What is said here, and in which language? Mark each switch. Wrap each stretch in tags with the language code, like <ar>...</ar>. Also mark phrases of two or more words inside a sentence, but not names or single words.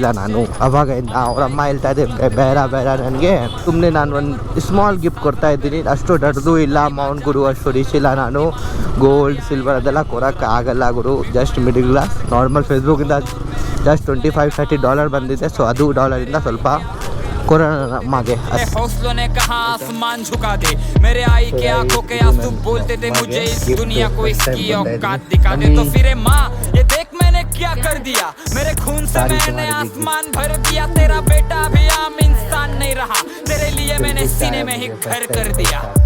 <kn>ನಾನು ಅವಾಗಿಂದ ಅವ್ರ ಅಮ್ಮ ಹೇಳ್ತಾ ಇದೆ ಬೇಡ ನನಗೆ ಸುಮ್ಮನೆ ನಾನು ಒಂದು</kn> <en>small gift</en> <kn>ಕೊಡ್ತಾ ಇದ್ದೀನಿ, ಅಷ್ಟು ದೊಡ್ಡದು ಇಲ್ಲ ಅಮೌಂಟ್ ಗುರು, ಅಷ್ಟು ರಿಚ್ ಇಲ್ಲ ನಾನು,</kn> <en>gold silver</en> <kn>ಅದೆಲ್ಲ ಕೊಡೋಕ್ಕೆ ಆಗಲ್ಲ ಗುರು,</kn> <en>just middle class normal.</en> <kn>ಫೇಸ್ಬುಕ್ಕಿಂದ ಜಸ್ಟ್ $25-30 ಬಂದಿದೆ. ಸೊ ಅದು ಡಾಲರಿಂದ ಸ್ವಲ್ಪ मांगे।</kn> <hi>हौसलों ने कहा आसमान झुका दे, मेरे आई के आंखों के आंसू बोलते थे मुझे इस दुनिया को इसकी औकात दिखा दे। तो फिर माँ ये देख मैंने क्या कर दिया, मेरे खून से मैंने आसमान भर दिया, तेरा बेटा भी आम इंसान नहीं रहा, तेरे लिए मैंने सीने में ही घर कर दिया।</hi>